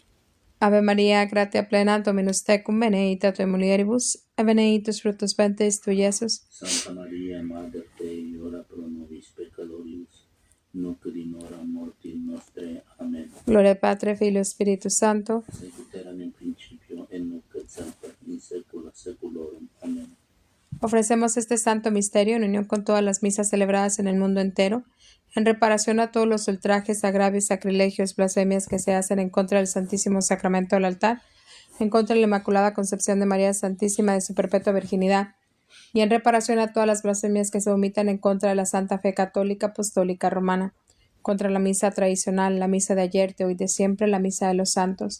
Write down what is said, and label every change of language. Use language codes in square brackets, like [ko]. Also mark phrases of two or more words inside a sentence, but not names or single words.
[la] Ave Maria, gratia plena, Dominus tecum, benedicta tui mulieribus, et benedictus fructus ventris tui, Iesus. Santa Maria, Mater Dei, ora pro nobis peccatoribus, nunc et in hora mortis nostrae. Amen. [es] Gloria al Padre, [la] Filio, Spiritus Santo. Sicut erat in principio, et nunc et semper, in saecula saeculorum. Amen. [es] Ofrecemos este santo misterio en unión con todas las misas celebradas en el mundo entero, en reparación a todos los ultrajes, agravios, sacrilegios, blasfemias que se hacen en contra del Santísimo Sacramento del altar, en contra de la Inmaculada Concepción de María Santísima de su perpetua virginidad, y en reparación a todas las blasfemias que se omitan en contra de la Santa Fe Católica Apostólica Romana, contra la misa tradicional, la misa de ayer, de hoy, de siempre, la misa de los santos.